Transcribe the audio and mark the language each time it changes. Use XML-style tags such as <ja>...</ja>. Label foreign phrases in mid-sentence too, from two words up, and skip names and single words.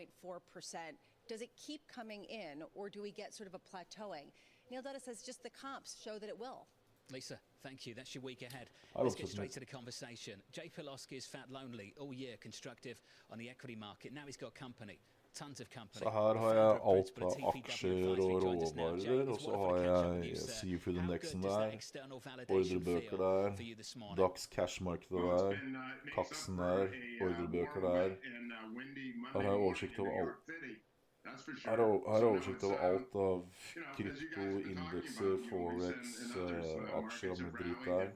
<en>Does it keep coming in, or do we get sort of a plateauing? Neil Dutta says just the comps show that it will. Lisa, thank you. That's your week ahead. Let's get straight to the conversation. Jay Pilosky's felt lonely all year, constructive on the equity market. Now he's got company. Tons of company.</en> <no>Så her har jeg alt av aksjer og råvarer, og så har jeg Seafood-indeksen der, ordrebøker der, DAX cashmarkedet der, kaksen der, ordrebøker der. Her har jeg oversikt over alt. Her er oversikt over alt av krypto, indekser, forex, aksjer og med drit der.</no>